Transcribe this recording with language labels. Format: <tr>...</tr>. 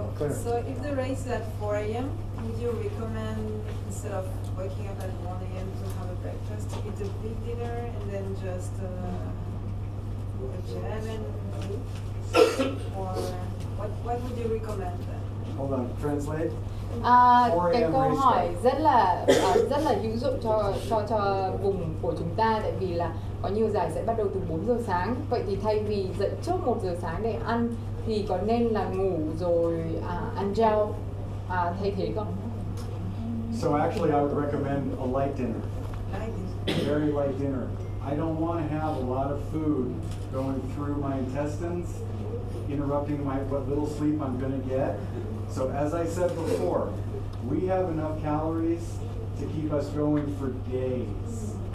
<en>So if the race is at 4 a.m., would you recommend instead of waking up at 1 a.m. to have a breakfast, to eat a big dinner and then just do a jam and eat? Or what would you recommend then? Hold on, translate.</en> <vi>Cái câu hỏi rất là hữu dụng cho vùng của chúng ta, tại vì là có nhiều giải sẽ bắt đầu từ 4 giờ sáng. Vậy thì thay vì dậy trước 1 giờ sáng để ăn thì có nên là ngủ rồi ăn gel thay thế không?</vi> <en>So actually I would recommend a light dinner. Very light dinner. I don't want to have a lot of food going through my intestines, interrupting what little sleep I'm going to get. So as I said before, we have enough calories to keep us going for days.</en>